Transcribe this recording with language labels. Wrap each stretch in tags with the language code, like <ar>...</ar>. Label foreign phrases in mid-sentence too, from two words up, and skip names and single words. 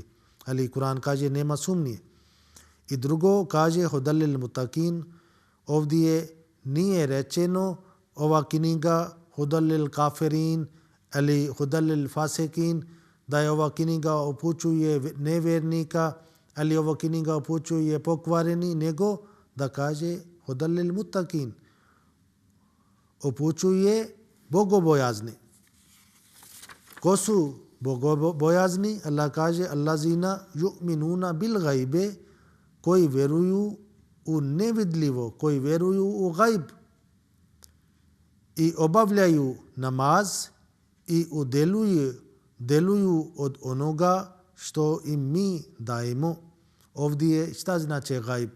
<bs>Ali Kur'an kaže nema sumnje. I drugo kaže</bs> <ar>هدى للمتقين,</ar> <bs>ovdje nije rečeno ova knjiga</bs> <ar>هدى للكافرين</ar> <bs>ili</bs> <ar>هدى للفاسقين,</ar> <bs>da je ova knjiga upućuje nevjernika ali ova knjiga upućuje pokvareni, nego da kaže</bs> <ar>هدى للمتقين,</ar> <bs>upućuje bogobojazni. Ko su bogobojazni? Allah kaže</bs> <ar>الذين يؤمنون بالغيب,</ar> <bs>koji vjeruju u nevidljivo, koji vjeruju u gajb i obavljaju namaz i deluju od onoga što im mi dajemo. Ovdje šta znači gajb?</bs>